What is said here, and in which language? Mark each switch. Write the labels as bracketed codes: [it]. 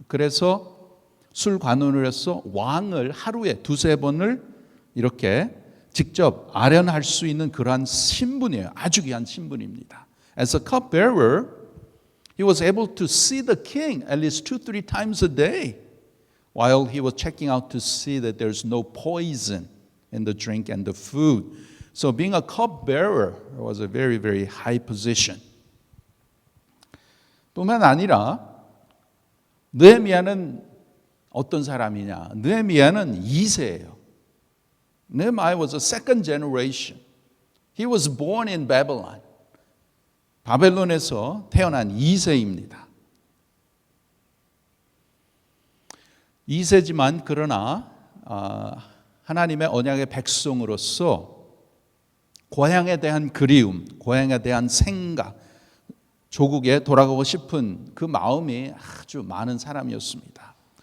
[ko] 그래서 술관원으로서 왕을 하루에 두세 번을 이렇게 직접 아련할 수 있는 그러한 신분이에요. 아주 귀한 신분입니다. [en] As a cupbearer, he was able to see the king at least 2-3 times a day while he was checking out to see that there's no poison in the drink and the food. So being a cupbearer was a very, very high position. [ko] 뿐만 아니라 느헤미야는 어떤 사람이냐? 느헤미야는 2세예요. [en] Nehemiah was a second generation. He was born in Babylon. [ko] 바벨론에서 태어난 2세입니다. 2세지만 그러나 하나님의 언약의 백성으로서 고향에 대한 그리움, 고향에 대한 생각, 조국에 돌아가고 싶은 그 마음이 아주 많은 사람이었습니다.